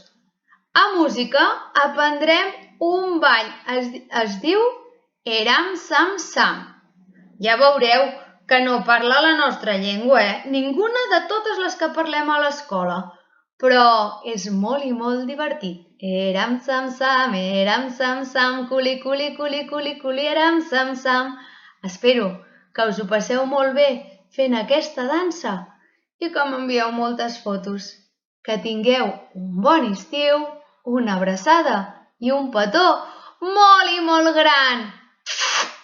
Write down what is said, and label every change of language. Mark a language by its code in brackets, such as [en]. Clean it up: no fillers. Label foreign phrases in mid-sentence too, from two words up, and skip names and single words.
[ca] A música aprendrem un ball, es diu Eram Sam Sam. Ja veureu que no parla la nostra llengua, Ninguna de totes les que parlem a l'escola, però és molt i molt divertit. Eram Sam Sam, culi, culi, culi, culi, culi, eram Sam Sam. Espero que us ho passeu molt bé fent aquesta dansa i que m'envieu moltes fotos. Que tingueu un bon estiu, una abraçada i un petó molt i molt gran!